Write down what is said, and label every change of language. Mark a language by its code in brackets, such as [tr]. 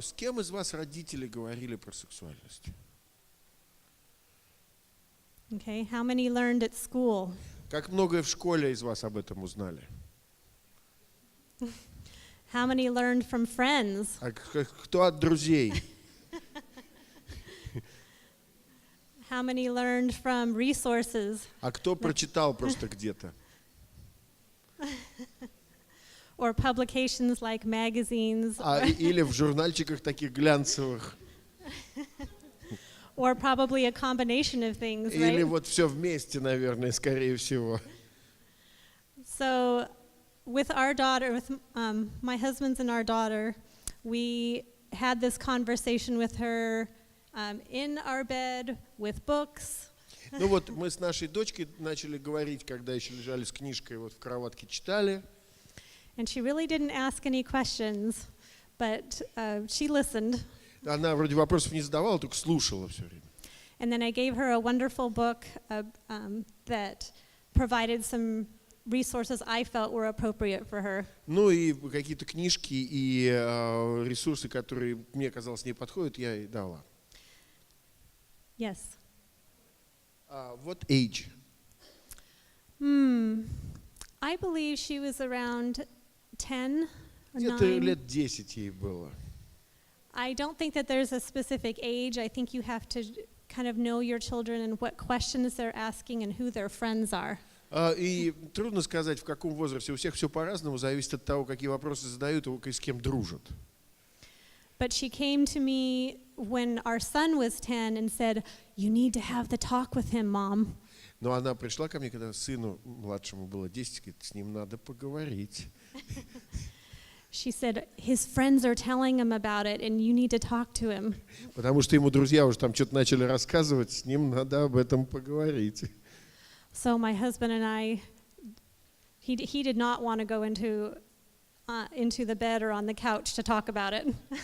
[ru] С кем из вас родители говорили про сексуальность? [en] Okay, how many learned at school? [ru] Как много в школе из вас об этом узнали? [en] How many learned from friends? [ru] А кто от друзей? [en] How many learned from resources? [ru] А кто прочитал просто где-то? [en] Or publications like magazines? [ru] Или в журнальчиках таких глянцевых? [en] Or probably a combination of things, [ru] Или [en] right? [ru] вот все вместе, наверное, скорее всего. [en] So with our daughter, with my husband's and our daughter, we had this conversation with her in our bed with books. [ru] Ну вот мы с нашей дочкой начали говорить, когда еще лежали с книжкой, вот в кроватке читали. [en] And she really didn't ask any questions, but she listened. [ru] Она вроде вопросов не задавала, только слушала все время. [en] And then I gave her a wonderful book that provided some resources I felt were appropriate for her. [ru] Ну и какие-то книжки и ресурсы, которые мне казалось не подходят, я ей дала. [en] Yes. What age? I believe she was around 10 or [ru] Где-то [en] 9. [ru] лет 10 ей было. [en] I don't think that there's a specific age. I think you have to kind of know your children and what questions they're asking and who their friends are. [ru] И трудно сказать, в каком возрасте. У всех все по-разному, зависит от того, какие вопросы задают и с кем дружат. [en] But she came to me when our son was 10 and said, "You need to have the talk with him, Mom." [ru] Но она пришла ко мне, когда сыну младшему было 10, говорит, с ним надо поговорить. [en] She said, "His friends are telling him about it and you need to talk to him." [ru] Потому что ему друзья уже там что-то начали рассказывать, с ним надо об этом поговорить. [en] So my husband and I, he did not want to go into the bed or on the couch to talk about it.